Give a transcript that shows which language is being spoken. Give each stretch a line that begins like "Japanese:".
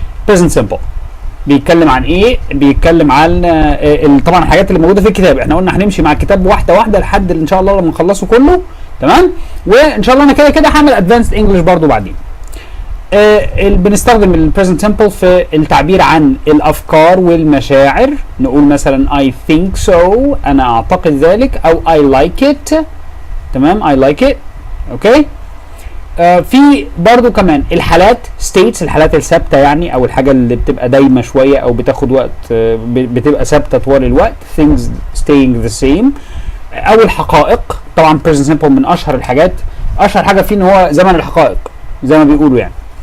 Arabic: present simple بيتكلم عن ايه؟ بيتكلم عن طبعا الحاجات اللي موجوده في الكتاب. احنا قلنا هنمشي مع الكتاب واحده واحده لحد ان شاء الله لما نخلصه كله. تمام، وان شاء الله انا كده هعمل ادفانسد انجلش برضو بعدين. بنستخدم البريزنت سيمبل في التعبير عن الافكار والمشاعر. نقول مثلا
English: I think so،
Arabic: انا اعتقد ذلك، او
English: I like it.
Arabic: تمام، I like it. اوكي، في برضو كمان الحالات states، الحالات الثابته يعني، او الحاجه اللي بتبقى دايمه شويه او بتاخد وقت، بتبقى ثابته طوال الوقت،
English: things staying the same.
Arabic: او الحقائق، طبعا present simple من اشهر الحاجات، اشهر حاجه فيه ان هو زمن الحقائق زي ما بيقولوا يعني.